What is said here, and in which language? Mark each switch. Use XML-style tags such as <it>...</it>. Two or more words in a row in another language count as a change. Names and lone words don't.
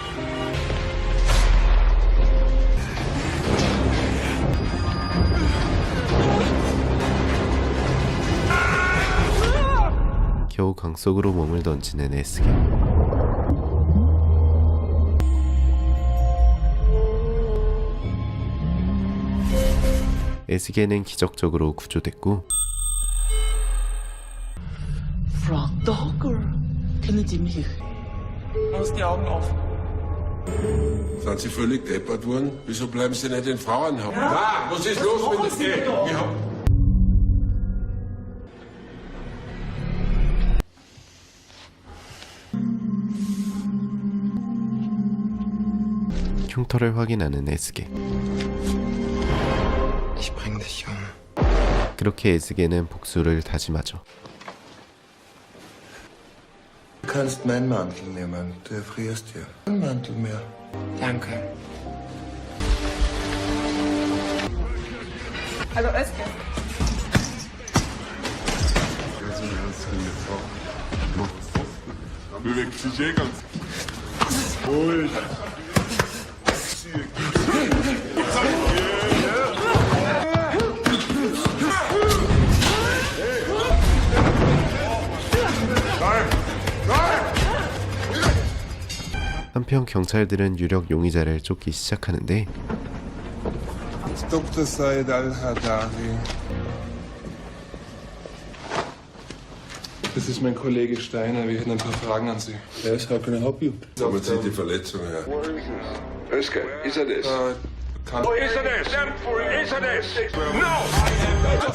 <ko>겨우 강 속으로 몸을 던지는 에스게. 에스게는 기적적으로 구조됐고</ko> <de>Frau Dogger, kennen Sie mich? Aus die Augen auf. Sind Sie völlig deppert worden? Wieso bleiben Sie nicht in Frauenhaus? Ah, was ist los mit dem?</de> <ko>흉터를 확인하는 에스게.</ko> <de>Ich bring dich um.</de> <ko>그렇게 에스게는 복수를 다짐하죠.</ko> <de>Du kannst meinen Mantel nehmen, du erfrierst hier. Ein Mantel mehr. Danke. Also Özge. Bewegt sich eh ganz. Ruhig.</de> <ko>한편 경찰들은 유력 용의자를 쫓기 시작하는데</ko> <de>Dr. Said Al-Hadari. Das ist mein Kollege Steiner. Wir hätten ein paar Fragen an Sie.</de> <en>Yes, how can I help you?</en> <de>Sammeln Sie die Verletzung her. Özge, ist er das? Ist er das?</de>